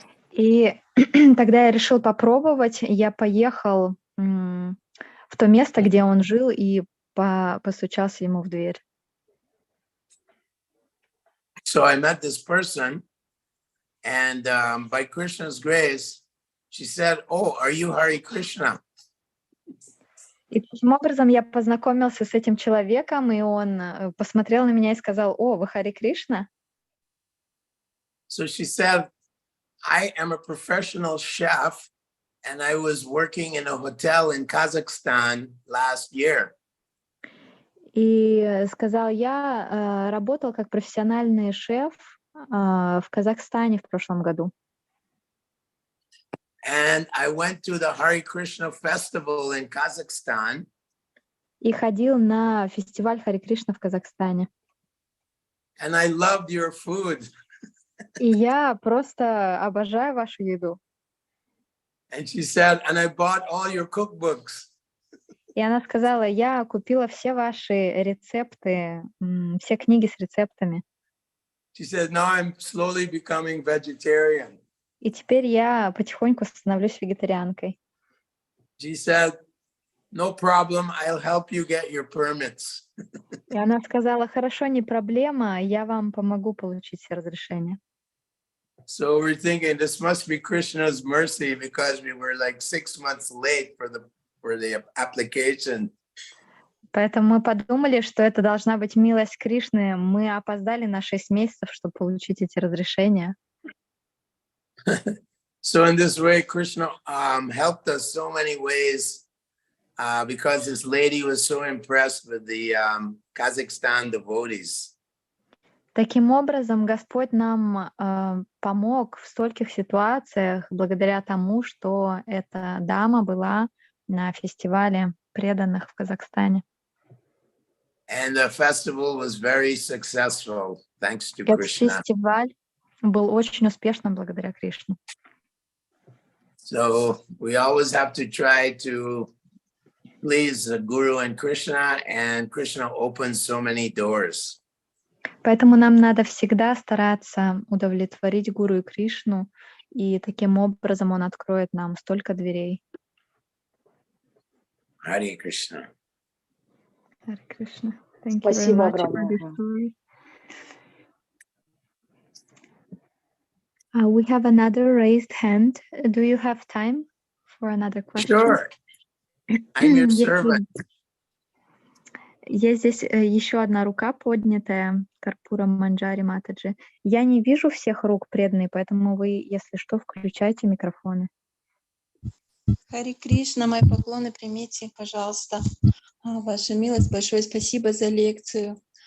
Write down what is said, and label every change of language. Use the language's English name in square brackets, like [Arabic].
[Russian] И тогда я решил попробовать. Я поехал в то место, где он жил, и постучался ему в дверь. [English] So I met this person, and by Krishna's grace, she said, "Oh, are you Hare Krishna?" [Russian] И таким образом я познакомился с этим человеком, и он посмотрел на меня и сказал: «О, вы Харе Кришна?» [English] So she said, "I am a professional chef, and I was working in a hotel in Kazakhstan last year." [Russian] И сказал: «Я работал как профессиональный шеф в Казахстане в прошлом году». [English] And I went to the Hare Krishna festival in Kazakhstan. [Russian] И ходил на фестиваль Харе Кришна в Казахстане. [English] And I loved your food. [Russian] И я просто обожаю вашу еду. [English] And she said, and I bought all your cookbooks. [Russian] И она сказала: «Я купила все ваши рецепты, все книги с рецептами. [English] She said, now I'm slowly becoming vegetarian. [Russian] И теперь я потихоньку становлюсь вегетарианкой». [English] She said, no problem, I'll help you get your permits. [Russian] И она сказала: хорошо, не проблема, я вам помогу получить разрешение. [English] So we're thinking this must be Krishna's mercy because we were like 6 months late for the application. [Russian] Поэтому мы подумали, что это должна быть милость Кришны. Мы опоздали на 6 месяцев, чтобы получить эти разрешения. [English] So in this way, Krishna helped us so many ways because this lady was so impressed with the Kazakhstan devotees. [Russian] Таким образом, Господь нам помог в стольких ситуациях благодаря тому, что эта дама была на фестивале преданных в Казахстане. [English] And the festival was very successful, thanks to [Russian] Этот [English] Krishna. [Russian] фестиваль был очень успешным благодаря Кришне. [English] So we always have to try to please the Guru and Krishna opens so many doors. [Russian] Поэтому нам надо всегда стараться удовлетворить Гуру и Кришну, и таким образом Он откроет нам столько дверей. [English] Hare Krishna. Hare Krishna. Thank you very [Russian] Спасибо [English] much for [Russian] огромное. [English] this story. We have another raised hand. Do you have time for another question? Sure. I'm your servant. [Russian] Есть здесь еще одна рука поднятая, Карпура Манджари Матаджи. Я не вижу всех рук, преданные, поэтому вы, если что, включайте микрофоны. Хари Кришна, мои поклоны примите, пожалуйста. Ваша милость, большое спасибо за лекцию.